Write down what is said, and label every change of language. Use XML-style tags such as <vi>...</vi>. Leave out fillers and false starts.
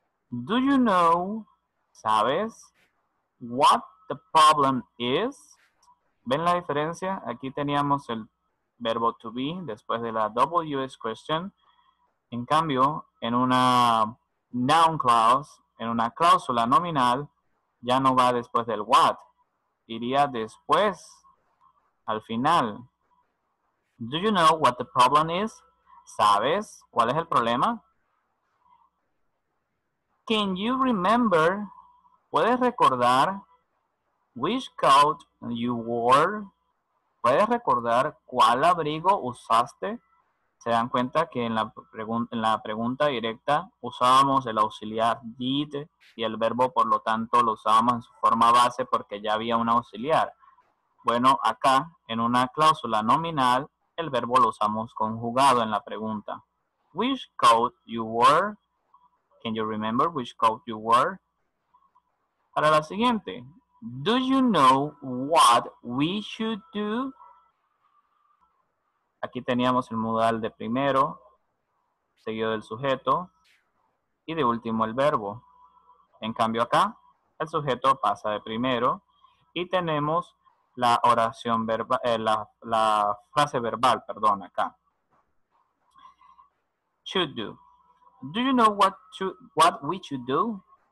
<en>Do you know?</en> <es>¿Sabes?</es> <en>What the problem is?</en> <es>¿Ven la diferencia? Aquí teníamos el verbo to be después de la WH question. En cambio, en una noun clause, en una cláusula nominal, ya no va después del what. Iría después, al final.</es> <en>Do you know what the problem is?</en> <es>¿Sabes cuál es el problema?</es> <en>Can you remember?</en> <es>¿Puedes recordar</es> <en>which coat you wore?</en> <es>¿Puedes recordar cuál abrigo usaste? Se dan cuenta que en la pregunta directa usábamos el auxiliar did y el verbo, por lo tanto, lo usábamos en su forma base porque ya había un auxiliar. Bueno, acá, en una cláusula nominal, el verbo lo usamos conjugado en la pregunta.</es> <en>Which coat you wore? Can you remember which coat you wore?</en> <es>Para la siguiente.</es> <en>Do you know what we should do?</en> <es>Aquí teníamos el modal de primero, seguido del sujeto, y de último el verbo. En cambio acá, el sujeto pasa de primero, y tenemos la oración verbal, la frase verbal, perdón, acá.</es> <en>Should do. Do you know what we should do?</en>